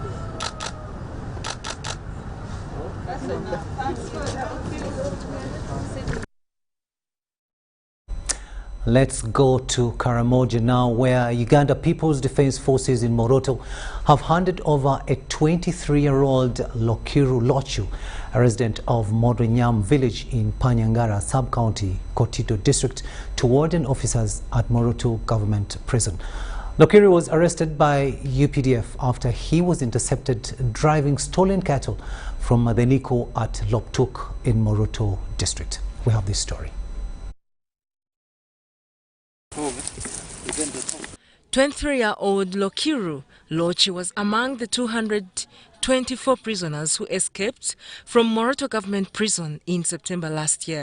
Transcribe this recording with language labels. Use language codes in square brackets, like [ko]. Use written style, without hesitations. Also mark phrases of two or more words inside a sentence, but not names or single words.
[en] Let's go to Karamoja now, where Uganda People's Defence Forces in Moroto have handed over a 23-year-old Lokiru Lochu, a resident of Modonyam village in Panyangara sub-county, Kotito district, to warden officers at Moroto government prison. Lokiri was arrested by UPDF after he was intercepted driving stolen cattle from Madeniko at Loptuk in Moroto district. We have this story. 23-year-old Lokiru Lochi was among the 224 prisoners who escaped from Moroto government prison in September last year.